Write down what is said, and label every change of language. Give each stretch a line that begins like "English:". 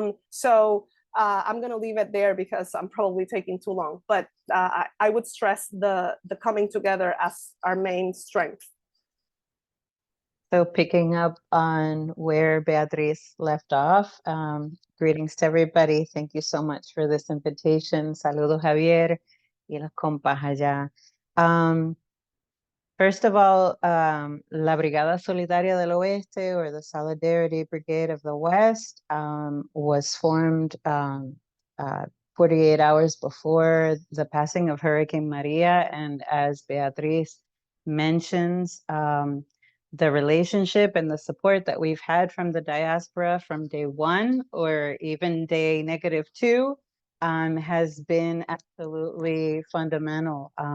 English: So I'm going to leave it there because I'm probably taking too long, but I would stress the coming together as our main strength. So picking up on where Beatriz left off, greetings to everybody. Thank you so much for this invitation.
Spanish: Saludos, Javier, y las compas allá.
English: First of all, La Brigada Solidaria del Oeste, or the Solidarity Brigade of the West, was formed 48 hours before the passing of Hurricane Maria. And as Beatriz mentions, the relationship and the support that we've had from the diaspora from day one, or even day -2, has been absolutely fundamental.